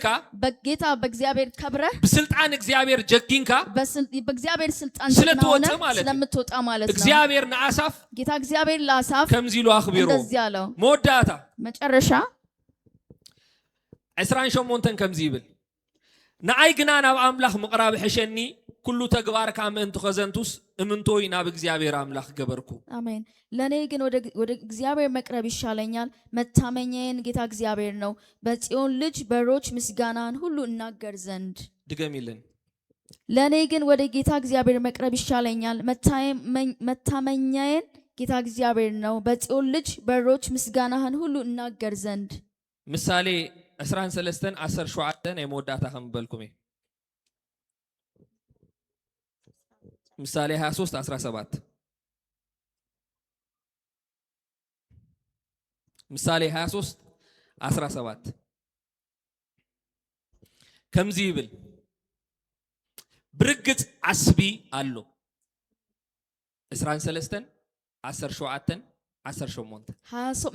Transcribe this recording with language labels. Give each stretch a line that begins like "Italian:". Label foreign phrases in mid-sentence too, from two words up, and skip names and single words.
Amharic: በጌታ በእግዚአብሔር ከብረህ
Tigrinya: በስልጣን እግዚአብሔር ጀጊንካ
Amharic: በእግዚአብሔር ስልጣን ስለተወጣ ማለት ስለምትወጣ ማለት ነው።
Tigrinya: እግዚአብሔር ነአሳፍ
Amharic: ጌታ እግዚአብሔር ለአሳፍ
Tigrinya: ከምዚሉ አኽቢሮ
Amharic: እንደዚህ አለው።
Tigrinya: መወዳታ
Amharic: መጨረሻ
Tigrinya: 28 ከምዚ ይብል ንኣይ ግና ናብ አምላኽ ምቕራብ ሕሸኒ ኩሉ ተግባርካ ምእንቲ ኸዘንቱስ እምንቶይ ናብ እግዚአብሔር አምላኽ ገበርኩ።
Amharic: አሜን። ለኔ ግን ወደ እግዚአብሔር መቅረብ ይሻለኛል። መታመኛዬን ጌታ እግዚአብሔር ነው። በጽዮን ልጅ በሮች ምስጋናን ሁሉ እናገር ዘንድ ድገሚልን። ለኔ ግን ወደ ጌታ እግዚአብሔር መቅረብ ይሻለኛል። መታመኛዬን ጌታ እግዚአብሔር ነው። በጽዮን ልጅ በሮች ምስጋናህን ሁሉ እናገር ዘንድ
Tigrinya: ምሳሌ 13 17 ናይ መወዳእታ ከም በልኩም ምሳሌ 23 17 ምሳሌ 23 17 ከምዚ ይብል ብርግጽ አስቢ አሎ 13 17 18